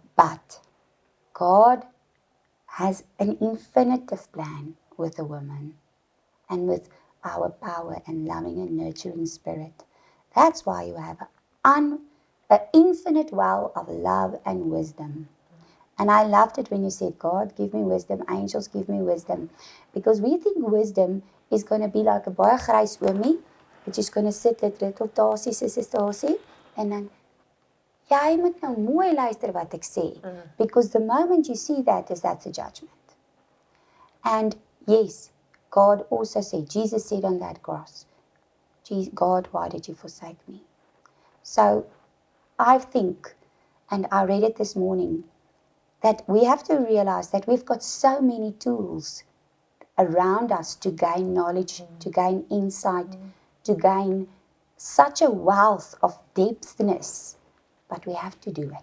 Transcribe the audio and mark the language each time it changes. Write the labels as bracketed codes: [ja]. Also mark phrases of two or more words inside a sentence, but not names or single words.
[en] But God has an infinitive plan with a woman and with our power and loving and nurturing spirit. That's why you have an infinite well of love and wisdom. And I loved it when you said, God, give me wisdom, angels, give me wisdom. Because we think wisdom is going to be like a [af] baie grys oomie, [en] which is going to sit let little tasie, sissie, and then, [af] jy moet nou mooi luister wat ek sê. [en] Because the moment you see that, that's a judgment. And yes, God also said, Jesus said on that cross, God, why did you forsake me? So I think, and I read it this morning, that we have to realize that we've got so many tools around us to gain knowledge, to gain insight, to gain such a wealth of depthness, but we have to do it.